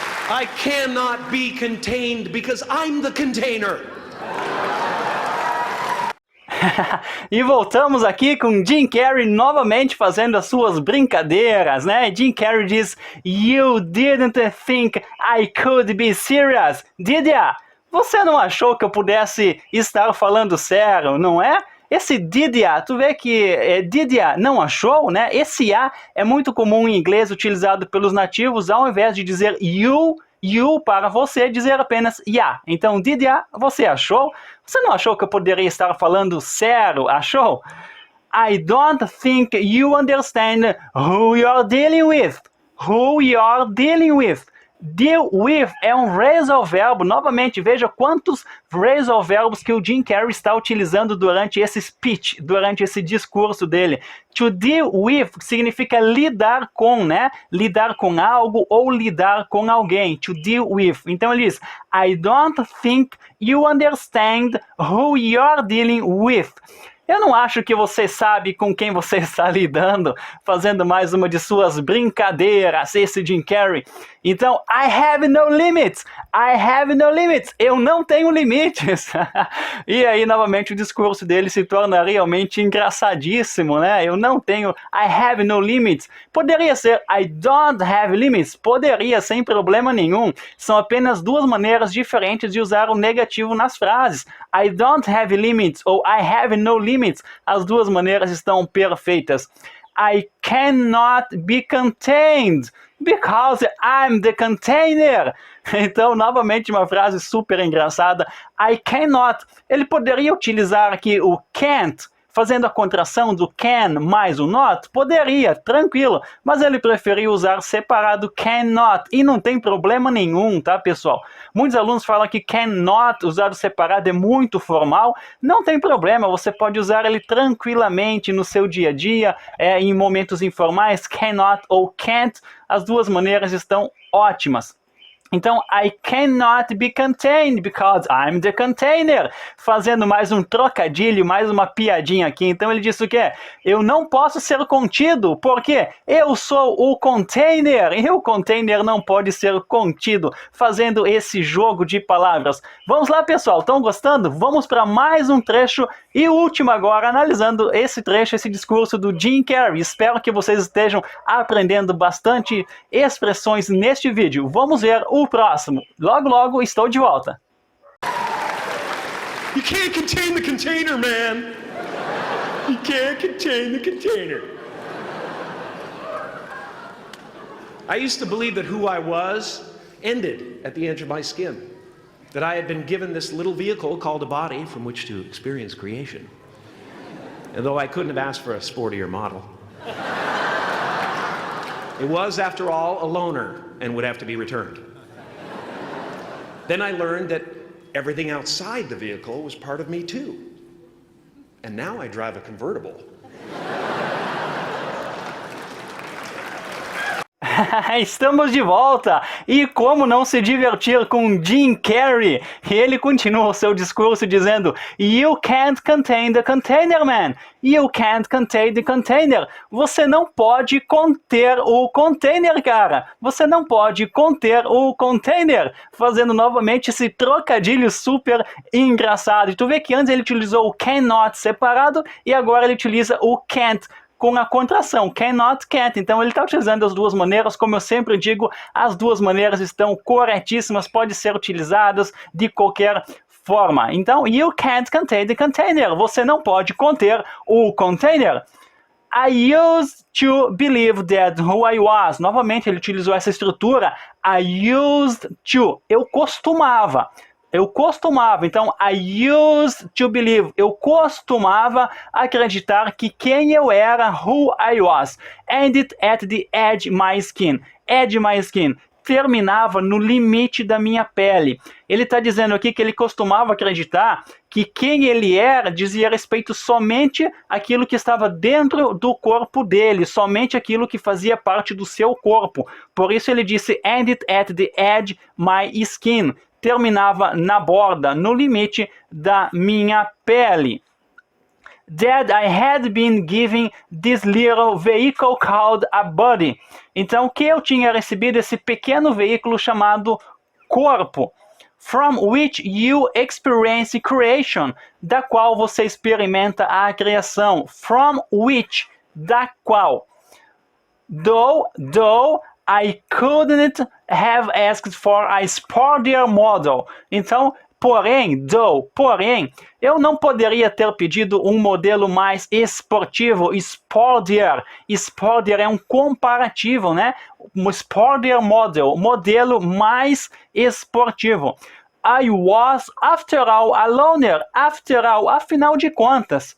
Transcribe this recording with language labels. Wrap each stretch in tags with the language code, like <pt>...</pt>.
<en>I cannot be contained because I'm the container.</en> <pt>E voltamos aqui com Jim Carrey novamente fazendo as suas brincadeiras, né?</pt> <en>Jim Carrey diz: You didn't think I could be serious, did ya?</en> <pt>Você não achou que eu pudesse estar falando sério, não é? Esse</pt> <en>did ya,</en> <pt>tu vê que did ya não achou, né? Esse ya é muito comum em inglês, utilizado pelos nativos, ao invés de dizer you para você, dizer apenas ya. Então,</pt> <en>did ya,</en> <pt>você achou? Você não achou que eu poderia estar falando sério, achou?</pt> <en>I don't think you understand who you're dealing with. Who you're dealing with.</en> <pt>Deal with é um phrasal verbo. Novamente, veja quantos phrasal verbos que o Jim Carrey está utilizando durante esse speech, durante esse discurso dele.</pt> <en>To deal with</en> <pt>significa lidar com, né? Lidar com algo ou lidar com alguém.</pt> <en>To deal with.</en> <pt>Então ele diz,</pt> <en>I don't think you understand who you're dealing with.</en> <pt>Eu não acho que você sabe com quem você está lidando, fazendo mais uma de suas brincadeiras, esse Jim Carrey.</pt> <en>Então, I have no limits. I have no limits.</en> <pt>Eu não tenho limites. E aí, novamente, o discurso dele se torna realmente engraçadíssimo, né? Eu não tenho,</pt> <en>I have no limits.</en> <pt>Poderia ser,</pt> <en>I don't have limits.</en> <pt>Poderia, sem problema nenhum. São apenas duas maneiras diferentes de usar o negativo nas frases.</pt> <en>I don't have limits ou I have no limits.</en> <pt>As duas maneiras estão perfeitas.</pt> <en>I cannot be contained because I'm the container.</en> <pt>Então, novamente, uma frase super engraçada.</pt> <en>I cannot.</en> <pt>Ele poderia utilizar aqui o can't, fazendo a contração do can mais o not? Poderia, tranquilo. Mas ele preferiu usar separado cannot. E não tem problema nenhum, tá, pessoal? Muitos alunos falam que cannot, usado separado, é muito formal. Não tem problema, você pode usar ele tranquilamente no seu dia a dia, em momentos informais, cannot ou can't. As duas maneiras estão ótimas.</pt> <en>Então, I cannot be contained because I'm the container.</en> <pt>Fazendo mais um trocadilho, mais uma piadinha aqui. Então ele disse o quê? Eu não posso ser contido, porque eu sou o container. E o container não pode ser contido. Fazendo esse jogo de palavras. Vamos lá, pessoal. Estão gostando? Vamos para mais um trecho. E o último agora, analisando esse trecho, esse discurso do Jim Carrey. Espero que vocês estejam aprendendo bastante expressões neste vídeo. Vamos ver o próximo. Logo, logo estou de volta.</pt> <en>You can't contain the container, man. You can't contain the container. I used to believe that who I was ended at the edge of my skin. That I had been given this little vehicle called a body from which to experience creation. And though I couldn't have asked for a sportier model, it was, after all, a loaner and would have to be returned. Then I learned that everything outside the vehicle was part of me too. And now I drive a convertible.</en> <pt>Estamos de volta! E como não se divertir com Jim Carrey? Ele continua o seu discurso dizendo</pt> <en>You can't contain the container, man! You can't contain the container!</en> <pt>Você não pode conter o container, cara! Você não pode conter o container! Fazendo novamente esse trocadilho super engraçado. E tu vê que antes ele utilizou o cannot separado e agora ele utiliza o can't com a contração, cannot, can't. Então ele está utilizando as duas maneiras, como eu sempre digo, as duas maneiras estão corretíssimas, podem ser utilizadas de qualquer forma.</pt> <en>Então, you can't contain the container.</en> <pt>Você não pode conter o container.</pt> <en>I used to believe that who I was.</en> <pt>Novamente ele utilizou essa estrutura.</pt> <en>I used to.</en> <pt>Eu costumava. Então,</pt> <en>I used to believe,</en> <pt>eu costumava acreditar que quem eu era,</pt> <en>who I was, ended at the edge my skin,</en> <pt>terminava no limite da minha pele. Ele está dizendo aqui que ele costumava acreditar que quem ele era dizia respeito somente àquilo que estava dentro do corpo dele, somente aquilo que fazia parte do seu corpo. Por isso ele disse,</pt> <en>ended at the edge my skin,</en> <pt>terminava na borda, no limite da minha pele.</pt> <en>That I had been given this little vehicle called a body.</en> <pt>Então, que eu tinha recebido esse pequeno veículo chamado corpo.</pt> <en>From which you experience creation.</en> <pt>Da qual você experimenta a criação.</pt> <en>From which,</en> <pt>da qual.</pt> <en>Though I couldn't have asked for a sportier model. Então,</en> <pt>Porém, eu não poderia ter pedido um modelo mais esportivo, sportier. Sportier é um comparativo, né? Um sportier modelo mais esportivo.</pt> <en>I was, after all, a loner. After all,</en> <pt>afinal de contas.</pt>